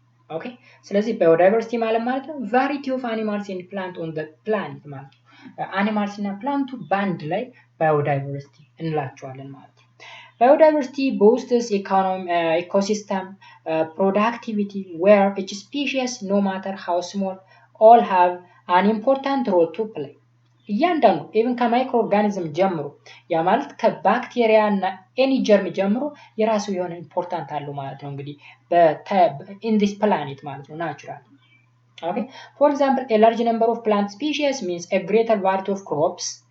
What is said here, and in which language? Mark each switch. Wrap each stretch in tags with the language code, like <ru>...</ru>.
<am>ኦኬ ስለዚህ biodiversity ማለት ነው</am> <en>variety of animals and plants on the planet</en> <am>ማለት ነው። አኒማልስ እና ፕላንቱ ባንድ ላይ biodiversity እንላቸዋለን ማለት ነው።</am> <en>Biodiversity boosts ecosystem productivity where each species, no matter how small, all have an important role to play.</en> <am>እያንዳንዱ ኢቭን ከማይክሮ ኦርጋኒዝም ጀምሮ ያ ማለት ከባክቴሪያ እና ኤኒ ጀርም ጀምሮ የራሱ የሆነ ኢምፖርታንት አለው ማለት ነው። እንግዲህ</am> <en>in this planet</en> <am>ማለት ነው ናቹራል Okay.</am> <en>For example, a large number of plant species means a greater variety of crops.</en>